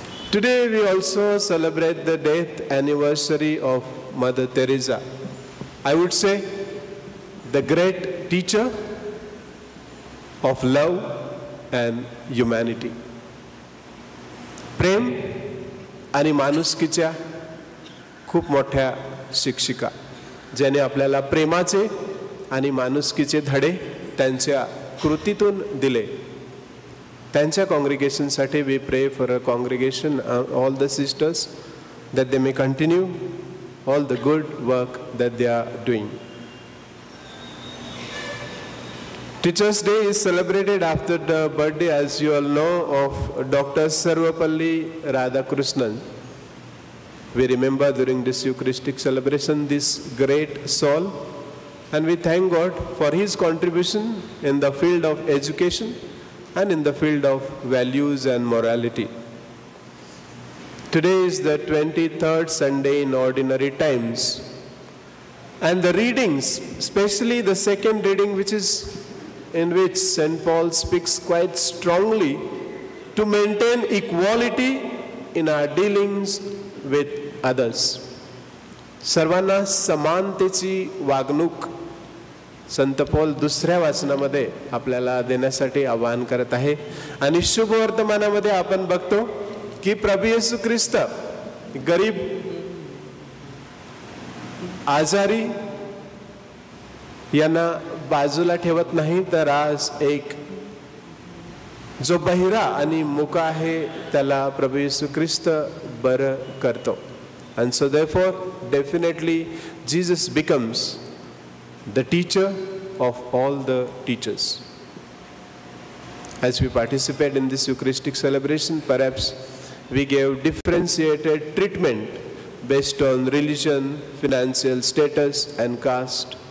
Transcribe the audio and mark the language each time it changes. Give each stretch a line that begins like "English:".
English: Today we also celebrate the death anniversary of Mother Teresa. I would say the great teacher of love and humanity.
Marathi: प्रेम आणि माणुसकीच्या खूप मोठ्या शिक्षिका, ज्याने आपल्याला प्रेमाचे आणि माणुसकीचे धडे त्यांच्या कृतीतून दिले. त्यांच्या कॉंग्रिगेशनसाठी
English: we pray for a congregation, all the sisters, that they may continue all the good work that they are doing. Teachers' Day is celebrated after the birthday, as you all know, of Dr. Sarvapalli Radhakrishnan. We remember during this Eucharistic celebration this great soul, and we thank God for his contribution in the field of education and in the field of values and morality. Today is the 23rd Sunday in Ordinary Times, and the readings, especially the second reading, in which St. Paul speaks quite strongly to maintain equality in our dealings with others.
Marathi: सर्वांना समानतेची वागणूक संत पौल दुसऱ्या वाचनामध्ये आपल्याला देण्यासाठी आवाहन करत आहे. आणि शुभ वर्तमानामध्ये आपण बघतो की प्रभू येशू ख्रिस्त गरीब, आजारी यांना बाजूला ठेवत नाही, तर आज एक जो बहिरा आणि मुका आहे त्याला प्रभू येशू ख्रिस्त बरं करतो.
English: And so therefore definitely Jesus becomes the teacher of all the teachers. As we participate in this Eucharistic celebration, perhaps we gave differentiated treatment based on religion, financial status and caste.